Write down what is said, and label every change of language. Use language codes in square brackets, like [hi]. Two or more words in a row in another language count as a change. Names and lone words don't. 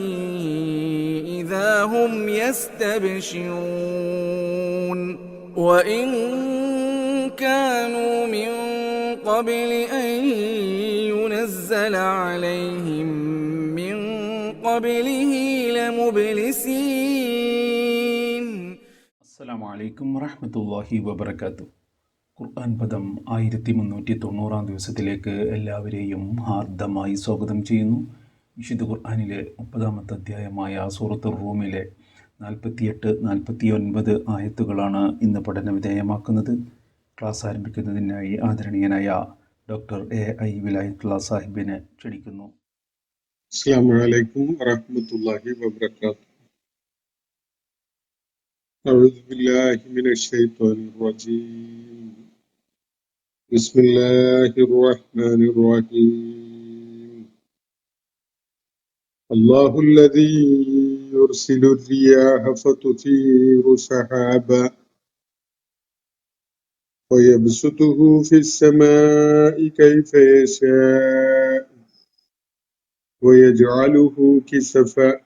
[ar] إذا هم يستبشرون وإن كانوا من قبل أن ينزل عليهم من قبله لمبلسين. السلام عليكم ورحمة الله وبركاته. [ml] ഖുർആൻ പദം 1390 ദിവസത്തിലേക്ക് എല്ലാവരെയും ഹാർദമായി സ്വാഗതം ചെയ്യുന്നു. വിശുദ്ധ ഖുർആനിലെ 30-ാമത്തെ അധ്യായമായ സൂറത്തുർ റൂമിലെ 48-49 ആയത്തുകളാണ് ഇന്ന് പഠന വിധേയമാക്കുന്നത്. ക്ലാസ് ആരംഭിക്കുന്നതിനായി ആദരണീയനായ ഡോക്ടർ എ.ഐ. വിലായത്തുള്ള സാഹിബിനെ ക്ഷണിക്കുന്നു. [ar] السلام عليكم ورحمة الله وبركاته. أعوذ بالله من الشيطان الرجيم. بسم الله الرحمن الرحيم. الله الذي يرسل الرياح فتثير سحابا ويبسطه في السماء كيف يشاء ويجعله كسفا